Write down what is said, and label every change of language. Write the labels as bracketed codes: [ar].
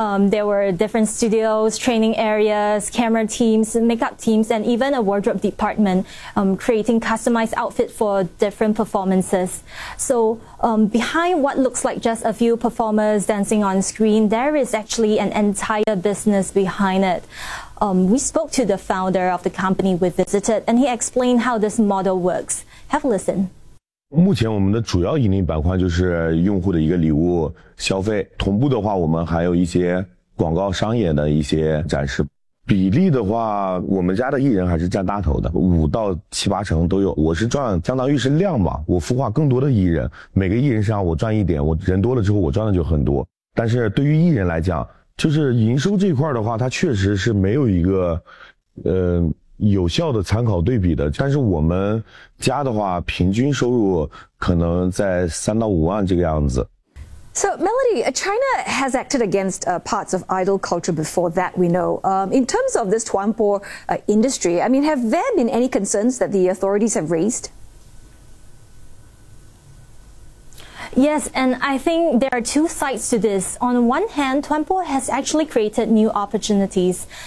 [en] There were different studios, training areas, camera teams, makeup teams, and even a wardrobe department, creating customized outfits for different performances. So, behind what looks like just a few performers dancing on screen, there is actually an entire business behind it. We spoke to the founder of the company we visited, and he explained how this model works. Have a listen. [zh] 目前我们的主要盈利板块就是用户的一个礼物消费，同步的话我们还有一些广告商业的一些展示。比例的话，我们家的艺人还是占大头的，5到7-8成都有。我是赚相当于是量嘛，我孵化更多的艺人，每个艺人身上我赚一点，我人多了之后我赚的就很多。但是对于艺人来讲，就是营收这块的话，它确实是没有一个有效的参考对比的，但是我们家的话平均收入可能在3到5万这个样子。 [en] So, Melody, China has acted against parts of idol culture before, that we know. In terms of this Tuanpo industry, I mean, have there been any concerns that the authorities have raised? Yes, and I think there are two sides to this. On one hand, Tuanpo has actually created new opportunities.